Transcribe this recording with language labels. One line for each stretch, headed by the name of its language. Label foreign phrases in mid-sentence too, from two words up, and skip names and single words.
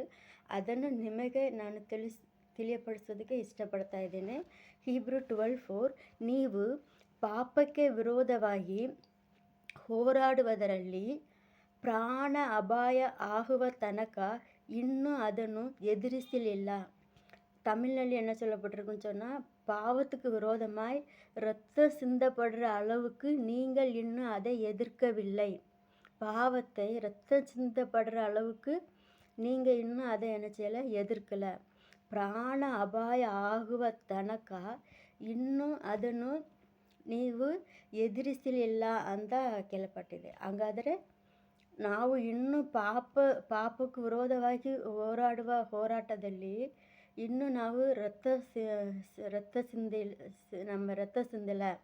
Kannada: ಅದನ್ನು ನಿಮಗೆ ನಾನು ತಿಳಿಯಪಡಿಸೋದಕ್ಕೆ ಇಷ್ಟಪಡ್ತಾ ಇದ್ದೇನೆ. ಹೀಬ್ರೂ 12:4 ನೀವು ಪಾಪಕ್ಕೆ ವಿರೋಧವಾಗಿ ಹೋರಾಡುವುದರಲ್ಲಿ ಪ್ರಾಣ ಅಪಾಯ ಆಗುವ ತನಕ ಇನ್ನೂ ಅದನ್ನು ಎದುರಿಸಲಿಲ್ಲ.
Tamil: தமிழ்ನಲ್ಲಿ என்ன சொல்லப்பட்டிருக்குன்னு சொன்னால், பாவத்துக்கு விரோதமாய் இரத்தம் சிந்தப்படுற அளவுக்கு நீங்கள் இன்னும் அதை எதிர்க்கவில்லை. பாவத்தை இரத்தம் சிந்தப்படுற அளவுக்கு நீங்கள் இன்னும் அதை என்ன செய்யலை,
Kannada: ಎದುರ್ಕಲ್ಲ. ಪ್ರಾಣ ಅಪಾಯ ಆಗುವ ತನಕ ಇನ್ನೂ ಅದನ್ನು ನೀವು ಎದುರಿಸಲಿಲ್ಲ ಅಂತ ಕೇಳಪಟ್ಟಿದೆ. ಹಾಗಾದರೆ ನಾವು ಇನ್ನೂ ಪಾಪಕ್ಕೆ ವಿರೋಧವಾಗಿ ಹೋರಾಡುವ ಹೋರಾಟದಲ್ಲಿ ಇನ್ನೂ ನಾವು ರಕ್ತ ಸಿಂದಿಲ್ಲ.